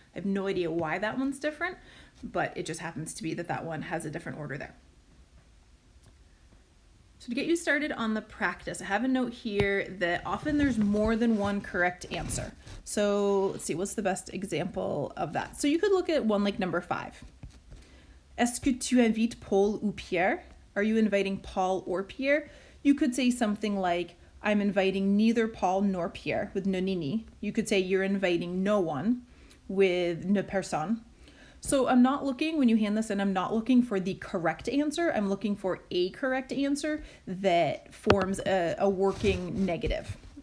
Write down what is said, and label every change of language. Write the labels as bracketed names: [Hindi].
[English] I have no idea why that one's different, but it just happens to be that that one has a different order there. So to get you started on the practice, I have a note here that often there's more than one correct answer. So let's see, what's the best example of that? So you could look at one like number 5. [French] Est-ce que tu invites Paul ou Pierre? [English] Are you inviting Paul or Pierre? You could say something like, I'm inviting neither Paul nor Pierre with ne ni ni. You could say you're inviting no one with ne personne. So I'm not looking, when you hand this in, I'm not looking for the correct answer. I'm looking for a correct answer that forms a working negative.